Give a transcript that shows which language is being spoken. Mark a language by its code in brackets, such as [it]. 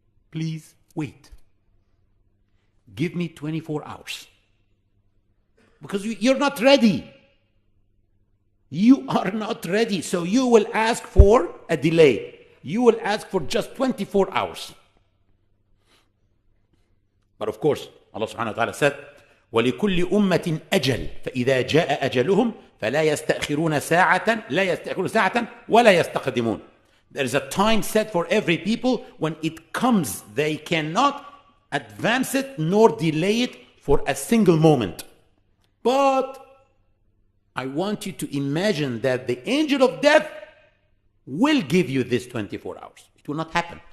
[en] Please wait. Give me 24 hours. Because you're not ready. You are not ready. So you will ask for a delay. You will ask for just 24 hours. But of course, Allah subhanahu wa ta'ala said, [ar] وَلِكُلِّ أُمَّةٍ أَجَلٍ فَإِذَا جَاءَ أَجَلُهُمْ فَلَا يَسْتَأْخِرُونَ سَاعَةً لَا يَسْتَأْخِرُونَ سَاعَةً وَلَا يَسْتَقْدِمُونَ. [en] There is a time set for every people. When it comes, they cannot advance it nor delay it for a single moment. But I want you to imagine that the angel of death will give you this 24 hours. It will not happen.